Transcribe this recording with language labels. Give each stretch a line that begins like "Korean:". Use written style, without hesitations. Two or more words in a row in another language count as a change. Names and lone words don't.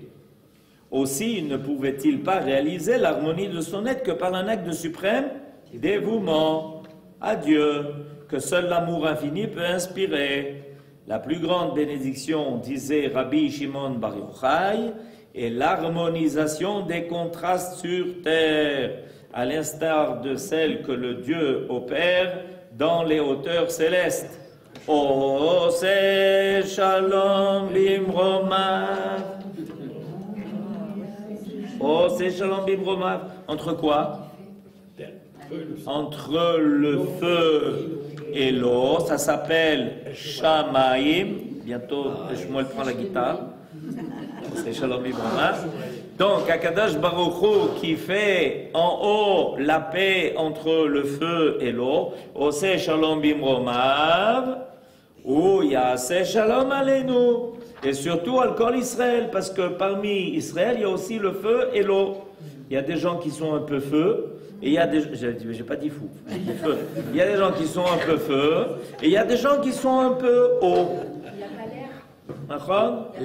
French: Aussi ne pouvait-il pas réaliser l'harmonie de son être que par un acte de suprême dévouement à Dieu, que seul l'amour infini peut inspirer. La plus grande bénédiction, disait Rabbi Shimon Bar Yochai, est l'harmonisation des contrastes sur terre, à l'instar de celle que le Dieu opère dans les hauteurs célestes.
Hebrew: עושה שלום במרומיו. עושה שלום במרומיו.
French: Entre quoi? Entre le feu et l'eau. Ça s'appelle Shamaim. Bientôt, Shmuel prend la guitare. C'est
Hebrew: שלום במרומיו.
French: Donc,
Hebrew: הקדוש ברוך הוא
French: qui fait en haut la paix entre le feu et l'eau.
Hebrew: עושה שלום במרומיו. הוא יעשה שלום עלינו.
French: Et surtout
Hebrew: על כל ישראל,
French: parce que parmi Israël, il y a aussi le feu et l'eau. Il y a des gens qui sont un peu feu, et il y a des... J'ai pas dit fou. Il y a des gens qui sont un peu feu, et il y a des gens qui sont un peu eau. Il n'y a pas l'air.